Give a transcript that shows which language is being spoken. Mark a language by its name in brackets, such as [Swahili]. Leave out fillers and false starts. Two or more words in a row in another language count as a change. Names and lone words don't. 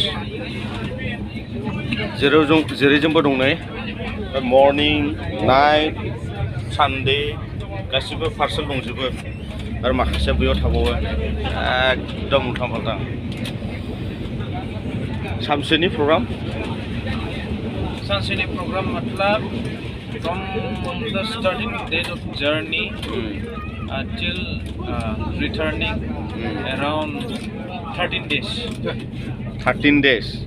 [Bodo] जेरैजोंबो दं नै [English] morning night Sunday [Bodo] गासिबो पार्सेल दंजोबो आरो माखासेया बैयाव थाबावो एकदम उल्था फाल्था सानसेनि प्रग्राम मतलब [English] From the starting date of journey till returning around 13 days. 13 days.